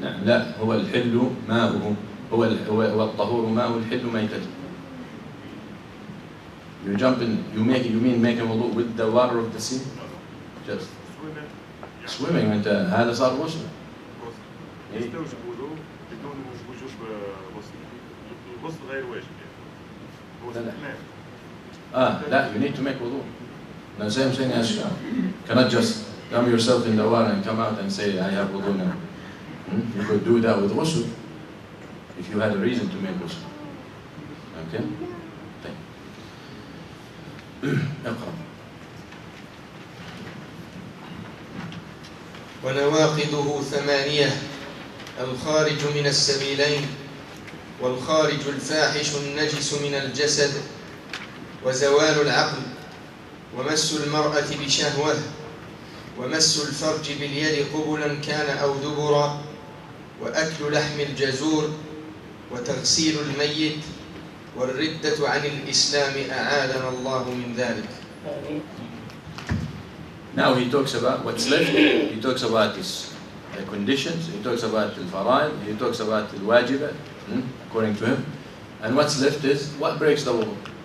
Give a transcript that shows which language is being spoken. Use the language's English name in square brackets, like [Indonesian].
[Arabic] نعم لا هو الحل ماؤه هو الطهور ماؤه الحل ميتته. [English] You jump in, you mean make a wudu with the water of the sea? Just swimming [Arabic] أنت هذا صار غسل. يستوجب وضوء بدون وجوب غسل. الغسل غير واجب يعني. لا, [English] you need to make wudu. Now same thing as you cannot just dump yourself in the water and come out and say I have wudu now. You could do that with ghusl if you had a reason to make ghusl. Okay? [Arabic] اقرأ. ونواقضه 8 الخارج من السبيلين والخارج الفاحش النجس من الجسد وزوال العقل ومس المرأة بشهوة ومس الفرج باليد قبلا كان أو دبرا وأكل لحم الجزور وتغسيل الميت والردة عن الإسلام أعاذنا الله من ذلك. [English] Now he talks about what's left. He talks about his conditions. He talks about the faraid. He talks about the wajibat, according to him. And what's left is what breaks the wudu.